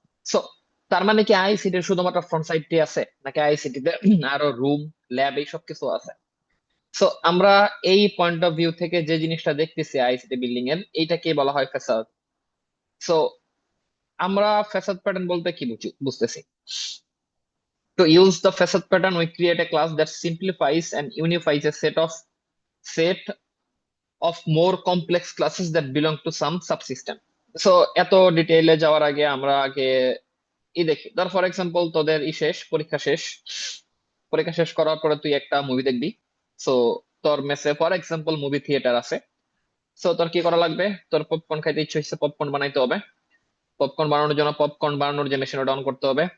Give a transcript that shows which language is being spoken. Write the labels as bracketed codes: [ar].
[bn] So তার মানে কি আইআইসিটির শুধুমাত্র ফ্রন্ট সাইডটি আছে, নাকি আইআইসিটিতে আরো রুম, ল্যাব এইসব কিছু আছে? সো আমরা এই পয়েন্ট অফ ভিউ থেকে যে জিনিসটা দেখতেছি আইআইসিটি বিল্ডিং এর, এইটাকে বলা হয় ফ্যাসাদ। সো আমরা ফ্যাসাদ প্যাটার্ন বলতে কি বুঝতেছি? [en] To use the facet pattern, we create a class that simplifies and unifies a set of more complex classes that belong to some subsystem. [bn] So এত ডিটেইলে যাওয়ার আগে আমরা আগে দেখি, ধর ফর এক্সাম্পল তোদের শেষ পরীক্ষা শেষ, পরীক্ষা শেষ করার পরে তুই একটা মুভি দেখবি। সো তোর মেসে ফর এক্সাম্পল মুভি থিয়েটার আছে। সো তোর কি করা লাগবে? তোর পপকর্ন খাইতে ইচ্ছে হচ্ছে, পপকর্ন বানাইতে হবে। পপকর্ন বানানোর জন্য পপকর্ন বানানোর যে মেশিন ওটা অন করতে হবে।